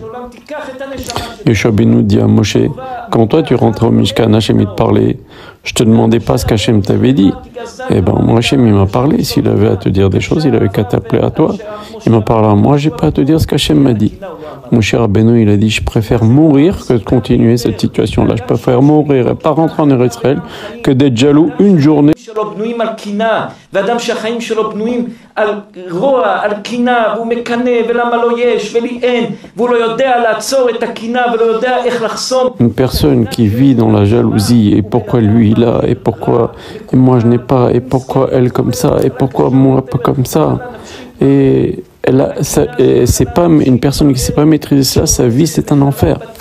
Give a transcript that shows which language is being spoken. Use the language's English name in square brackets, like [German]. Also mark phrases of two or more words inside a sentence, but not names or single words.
[French] Yoshua bin Nun dit à Moshe, quand toi tu rentrais au Mishkan, Hachem il te parlait, je te demandais pas ce qu'Hachem t'avait dit. Eh ben moi Hachem il m'a parlé, s'il avait à te dire des choses, il avait qu'à t'appeler à toi. Il m'a parlé à moi, j'ai pas à te dire ce qu'Hachem m'a dit. Moshe Rabbeinu il a dit, je préfère mourir que de continuer cette situation-là. Je préfère mourir et pas rentrer en Eretz Israël que d'être jaloux une journée. [Hebrew] ואדם שהחיים שלו בנויים על רוע, על קינה, והוא מקנא ולמה לא יש ולי אין, והוא לא יודע לעצור את [French] Une personne qui vit dans la jalousie, et pourquoi lui il a, et pourquoi et moi je n'ai pas, et pourquoi elle comme ça, et pourquoi moi pas comme ça. Et c'est pas une personne qui ne sait pas maîtriser ça, sa vie c'est un enfer.